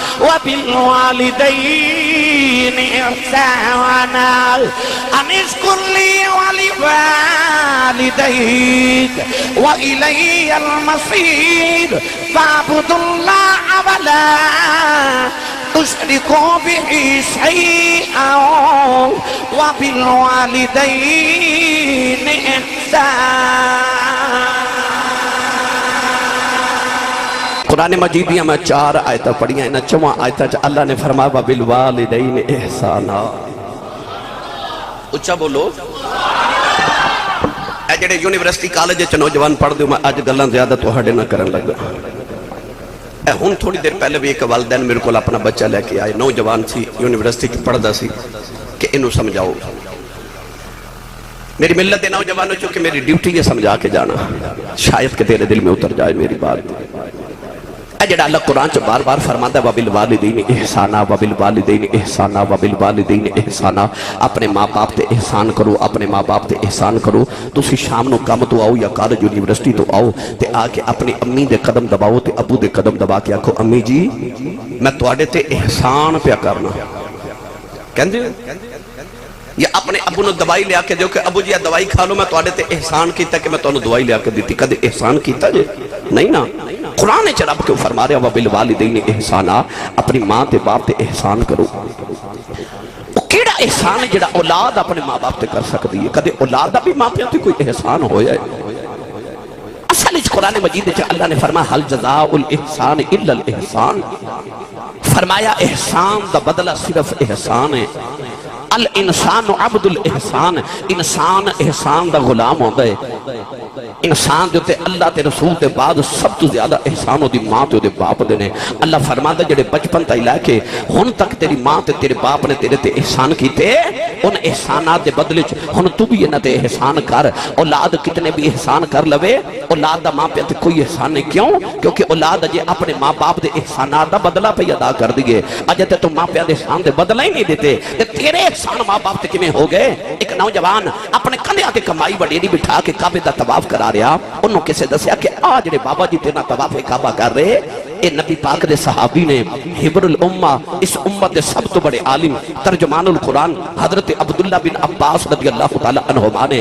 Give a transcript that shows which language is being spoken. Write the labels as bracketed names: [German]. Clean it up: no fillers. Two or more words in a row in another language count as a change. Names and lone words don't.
[Arabic] وَبِالْوَالِدَيْنِ إِحْسَانًا أَنِ اشْكُرْ لِي وَلِوَالِدَيْكَ وَإِلَيَّ الْمَصِيرُ فَاعْبُدُوا اللَّهَ وَلَا تُشْرِكُوا بِهِ شَيْئًا وَبِالْوَالِدَيْنِ إِحْسَانًا۔ [Urdu] قرآن مجید میں 4 آیتیں پڑھی ہیں، 4 آیتیں اللہ نے فرمایا [Arabic] وَبِالْوَالِدَيْنِ إِحْسَانًا۔ [Punjabi] اچھا بولو۔ اے جڑے یونیورسٹی کالج چ نوجوان پڑھ دے میں اج گلاں زیادہ تہاڈے نہ کرن لگا۔ اے ہن تھوڑی دیر پہلے بھی ایک والدین میرے کول اپنا بچہ لے کے آئے، نوجوان سی، یونیورسٹی پڑھدا سی کہ انہوں سمجھاؤ۔ [Urdu] میری ملت نوجوانوں چونکہ میری ڈیوٹی یہ سمجھا کے جانا، شاید کہ تیرے دل میں اتر جائے میری بات۔ [Punjabi] اے جڑا اللہ قرآن چ بار بار فرماتا ہے [Arabic] وَبِالْوَالِدَيْنِ إِحْسَانًا وَبِالْوَالِدَيْنِ إِحْسَانًا وَبِالْوَالِدَيْنِ إِحْسَانًا، [Punjabi] اپنے ماں باپ تے احسان کرو، اپنے ماں باپ تے احسان کرو۔ تسی شام نو کام تو آؤ یا کالج یونیورسٹی تو آؤ تے آ کے اپنی امی دے قدم دباؤ تے ابو دے قدم دبا کے آکھو امی جی میں تواڈے تے احسان پیا کرنا۔ کہندے یا اپنے ابو نو دوائی لے کے دیو کہ ابو جی دوائی کھا لو میں تواڈے تے احسان کیتا کہ میں تانوں دوائی لے کے دیتی، کدے احسان کیتا جے نہیں نا۔ قرآن چ رب کیوں فرما رہا [Arabic] وَبِالْوَالِدَيْنِ إِحْسَانًا، [Punjabi] اپنی ماں تے باپ تے احسان کرو۔ کیڑا احسان جڑا اولاد اپنے ماں باپ تے کر سکتی ہے؟ کدے اولاد دا بھی ماں پیوں تے کوئی احسان ہویا ہے؟ اصل اس قرآن مجید چ اللہ نے فرمایا [Arabic] هَلْ جَزَاءُ الْإِحْسَانِ إِلَّا الْإِحْسَانِ، [Punjabi] فرمایا احسان دا بدلہ صرف احسان ہے۔ [Arabic] الانسان عبد الاحسان، [Punjabi] انسان احسان دا غلام ہوتا ہے۔ انسان جو تے اللہ تے رسول تے بعد سب تو زیادہ احسان ہو دی ماں تے ہو دے باپ دینے۔ اللہ فرماتا جڑے بچپن تا لے کے ہن تک تیری ماں تے تیرے باپ نے تیرے تے احسان کیتے، ان احسانات دے بدلے ہن تو بھی انہاں تے احسان کر۔ اولاد کتنے بھی احسان کر لوے، اولاد دا ماں پہ تے کوئی احسان نہیں۔ کیوں؟ کیونکہ اولاد اجے اپنے ماں باپ دے احسانات دا بدلہ پہ ادا کر دیے، اجے تے تو ماں پہ دے احسان دے بدلہ ہی نہیں دیتے تے تیرے احسان ماں باپ تے کیویں ہو گئے؟ ایک نوجوان اپنے کندھے تے کمائی وڈیری بٹھا کے کعبے دا طواف کرا رہا، انہوں کسے دسیا کہ آج جڑے بابا جی تیرا طواف کعبہ کر رہے، اے نبی پاک دے صحابی نے، حبر الامہ، اس امت دے سب تو بڑے عالم، ترجمان القرآن حضرت عبداللہ بن عباس [Arabic] رضی اللہ تعالیٰ عنہما [Punjabi] نے۔